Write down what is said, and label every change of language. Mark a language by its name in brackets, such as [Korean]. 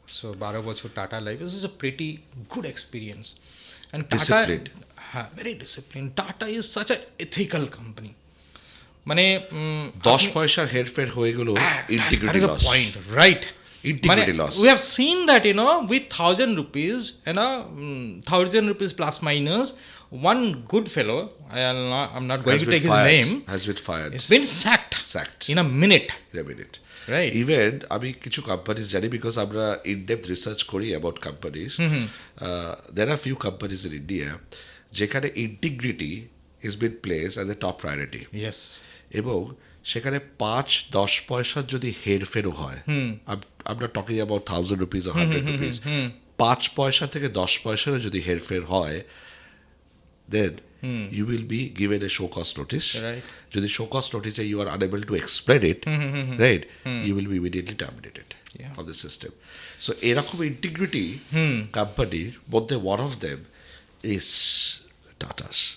[English] So 12 বছর Tata life is a pretty good experience. And Tata, হ্যাঁ, very discipline. Tata is such a ethical company. মানে [Bangla] 10 পয়সার হেরফের হয়ে গেল integrity loss. [English] Point, right. Integrity loss. We have seen that with 1,000 rupees, 1,000 rupees plus minus, one good fellow, I'm not going to take his name, has been fired. It's been sacked in a minute. Right. [Bangla] Even আমি কিছু companies জানি, because আমরা in depth research করি about companies. [English] there are few companies in India [Bangla] যেখানে [English] Integrity is been place as a top priority. Yes. [Bangla] এবং সেখানে 5-10 পয়সার যদি হেরফেরও হয়, আমরা [English] talking about 1,000 rupees or 100 rupees, [Bangla] 5 পয়সা থেকে 10 পয়সারও যদি হেরফের হয়, [English] Then you will be given a show cause notice. Right. যদি show cause notice you are unable to explain it, right, you will be immediately terminated from the system. So [Bangla] এরকম integrity কোম্পানির মধ্যে [English] one of them is Tata's.